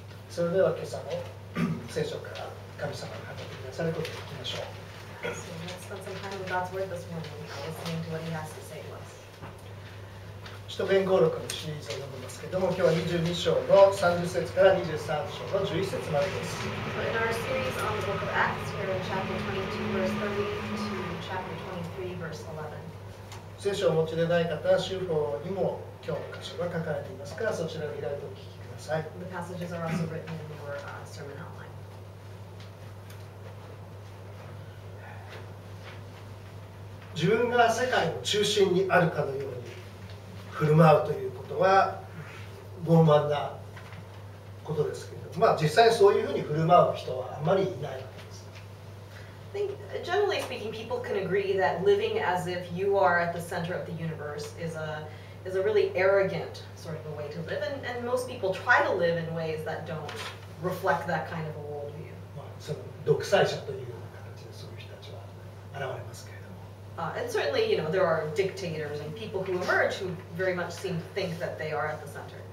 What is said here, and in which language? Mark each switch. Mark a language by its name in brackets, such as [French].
[Japanese] それでは今朝も聖書から神様が語ってくださることを聞きましょう。 [English] So let's spend some time with God's Word this morning, listening to what He has to say to us. [Japanese] 使徒言語録のシリーズを読みますけれども、今日は22章の30節から23章の11節までです。 [English] So in our series on the book of Acts, here in chapter 22, verse 30 to chapter 23, verse 11. [Japanese] 聖書をお持ちでない方は、週報にも今日の箇所が書かれていますから、そちらを開いてお聞きください。 [English] The passages are also written in your sermon outline. [Japanese] 自分が世界の中心にあるかのように振る舞うということは傲慢なことですけれども、実際そういうふうに振る舞う人はあまりいないわけです。 [English] I think, generally speaking, people can agree that living as if you are at the center of the universe is a really arrogant sort of a way to live, and most people try to live in ways that don't reflect that kind of a worldview. [Japanese] その独裁者というような形でそういう人たちは現れますけれども。 [English] And certainly, there are dictators and people who emerge who very much seem to think that they are at the center.